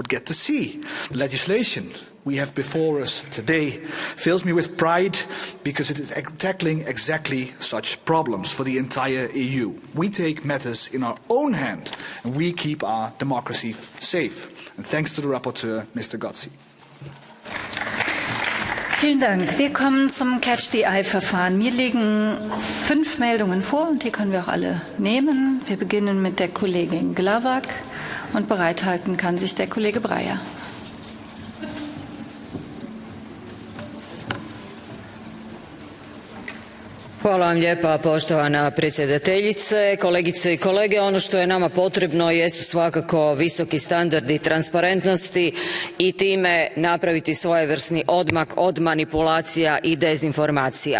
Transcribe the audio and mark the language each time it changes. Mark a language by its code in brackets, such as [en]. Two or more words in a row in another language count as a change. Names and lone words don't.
[en] Musk would get to see. The legislation we have before us today fills me with pride because it is tackling exactly such problems for the entire EU. We take matters in our own hand and we keep our democracy safe. And thanks to the rapporteur, Mr. Gozzi. [de] Vielen Dank. Wir kommen zum Catch-the-Eye-Verfahren. Mir liegen 5 Meldungen vor und die können wir auch alle nehmen. Wir beginnen mit der Kollegin Glavak und bereithalten kann sich der Kollege Breyer. [hr] Hvala vam lijepa, poštovana predsjedateljice, kolegice i kolege. Ono što je nama potrebno jesu svakako visoki standardi transparentnosti i time napraviti svojevrsni odmak od manipulacija i dezinformacija.